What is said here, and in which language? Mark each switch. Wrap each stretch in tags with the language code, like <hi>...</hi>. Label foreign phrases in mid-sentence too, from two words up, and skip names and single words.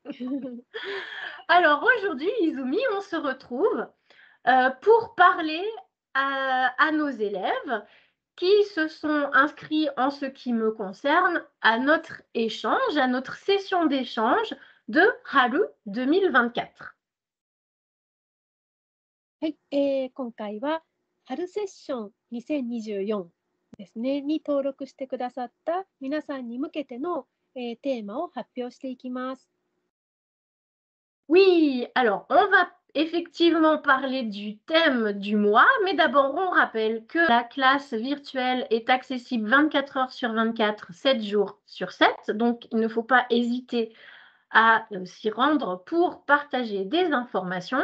<fr>Alors aujourd'hui, Izumi, on se retrouve pour parler à nos élèves qui se sont inscrits en ce qui me concerne à notre échange, à notre session d'échange de Haru 2024.</fr> <ja>はい、今回は春セッション2024ですね、に登録してくださった皆さんに向けての、テーマを発表していきます。</ja> <fr>Oui, alors on va effectivement parler du thème du mois, mais d'abord on rappelle que la classe virtuelle est accessible 24 heures sur 24, 7 jours sur 7, donc il ne faut pas hésiter à s'y rendre pour partager des informations.</fr>